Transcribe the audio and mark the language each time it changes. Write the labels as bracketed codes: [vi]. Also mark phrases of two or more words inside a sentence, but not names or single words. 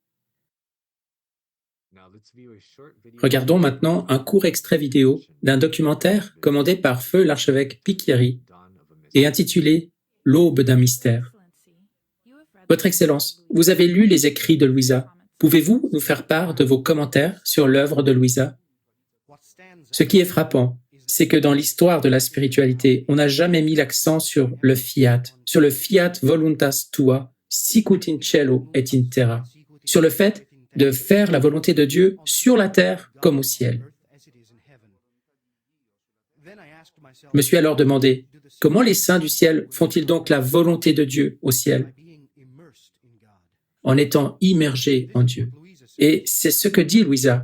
[fr] Regardons maintenant un court extrait vidéo d'un documentaire commandé par feu l'archevêque Picchieri et intitulé « L'aube d'un mystère ». Votre Excellence, vous avez lu les écrits de Louisa. Pouvez-vous nous faire part de vos commentaires sur l'œuvre de Louisa? Ce qui est frappant, c'est que dans l'histoire de la spiritualité, on n'a jamais mis l'accent sur le [la] fiat voluntas tua, sicut in cielo et in terra, [fr] sur le fait de faire la volonté de Dieu sur la terre comme au ciel. Je me suis alors demandé, comment les saints du ciel font-ils donc la volonté de Dieu au ciel? En étant immergés en Dieu. Et c'est ce que dit Louisa.